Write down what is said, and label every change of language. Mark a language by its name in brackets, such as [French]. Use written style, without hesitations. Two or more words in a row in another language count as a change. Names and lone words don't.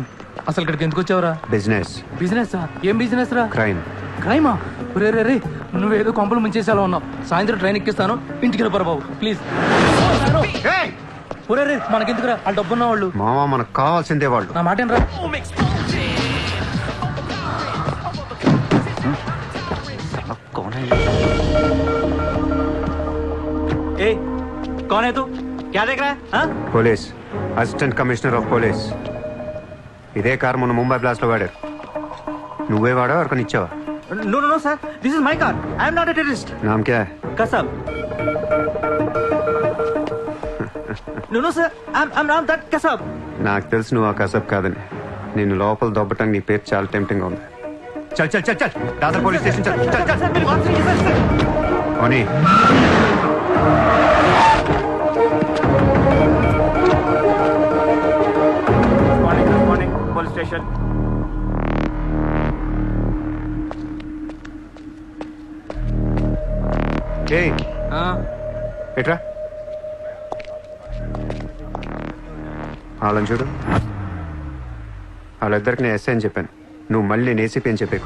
[Telugu] అసలు ఇక్కడికి ఎందుకు వచ్చావురా? బిజినెస్. బిజినెస్? ఏం బిజినెస్ రా? క్రైమ్. క్రైమా? రే రే రే, నువ్వేదో కొంపలు ముంచేసేలా ఉన్నావు. సాయంత్రం ట్రైన్ ఎక్కిస్తాను, ఇంటికి వెళ్ళిపోరా బాబు ప్లీజ్. ఒరే రే, మనకెందుకురా, ఆ డబ్బున్న వాళ్ళు. మావా మనకు కావాల్సిందే వాళ్ళు. నా మాట రా. [Hindi] ए, कौन है तू? क्या देख रहा है? हाँ? [Telugu] పోలీస్, [English] Assistant Commissioner of Police. [Telugu] ఇదే కార్ మొన్న [English] Mumbai blast [Telugu] లో వాడారు. నువ్వే వాడా ఎవరికొని ఇచ్చావా? [English] No, no, no, sir. This is my car. I am not a terrorist. [Hindi] नाम क्या है? [English] Kasab. No, no, sir. I'm not that Kasab. [Telugu] నాకు తెలుసు నువ్వు ఆ కసబ్ కాదని. నిన్ను లోపల దొబ్బటానికి నీ పేరు చాలా టెంప్టింగ్ ఉంది. [Hindi] चल चल चल चल, दादर पुलिस स्टेशन चल। चल चल. Sir, मेरी बात सुनिए, sir, sir. ఓనీ [English] Morning, police station. [Telugu] ఏయ్ ఎట్రా వాళ్ళని చూడు. వాళ్ళిద్దరికి నేను ఎస్ఐ అని చెప్పాను, నువ్వు మళ్ళీ నేను ఏసీపీ అని చెప్పాను.